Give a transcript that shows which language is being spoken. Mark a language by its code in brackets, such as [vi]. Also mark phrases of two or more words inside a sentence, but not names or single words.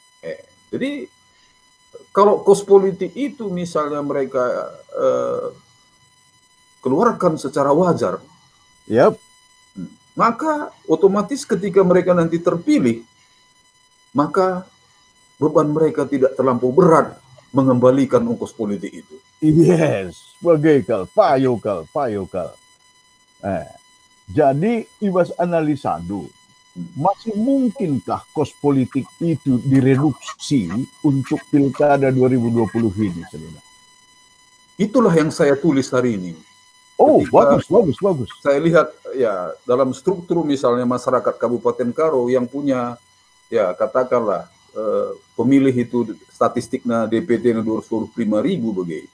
[id] Jadi kalau kos politik itu misalnya mereka keluarkan secara wajar, maka otomatis ketika mereka nanti terpilih, maka beban mereka tidak terlampau berat mengembalikan ongkos politik itu. Yes, bagaikan payokal. Jadi ibas analisado, masih mungkinkah kos politik itu direduksi untuk pilkada 2020 ini, Selina? Itulah yang saya tulis hari ini. Bagus. Saya lihat ya dalam struktur misalnya masyarakat Kabupaten Karo yang punya ya katakanlah pemilih itu statistiknya DPT 225.000 begitu.